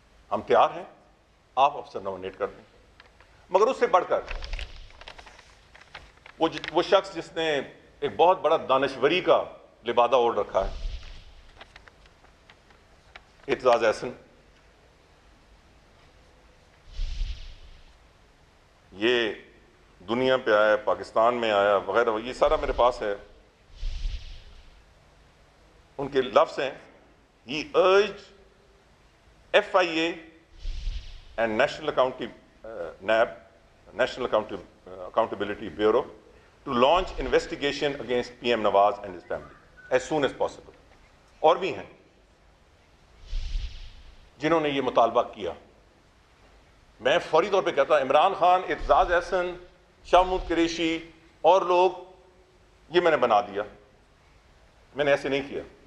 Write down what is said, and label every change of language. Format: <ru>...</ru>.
<ur>ہم تیار ہیں، آپ افسر نومینیٹ کر دیں. مگر اس سے بڑھ کر وہ شخص جس نے ایک بہت بڑا دانشوری کا لبادہ اوڑھ رکھا ہے، اعتزاز احسن، یہ دنیا پہ آیا، پاکستان میں آیا وغیرہ، یہ سارا میرے پاس ہے. ان کے لفظ ہیں</ur> <en>he urged FIA and NAB, National Accountability Bureau, to launch investigation against PM Nawaz and his family as soon as possible.</en> <ur>اور بھی ہیں جنہوں نے یہ مطالبہ کیا. میں فوری طور پہ کہتا ہوں عمران خان، اعتزاز احسن، شاہ محمود قریشی اور لوگ، یہ میں نے بنا دیا، میں نے ایسے نہیں کیا.</ur>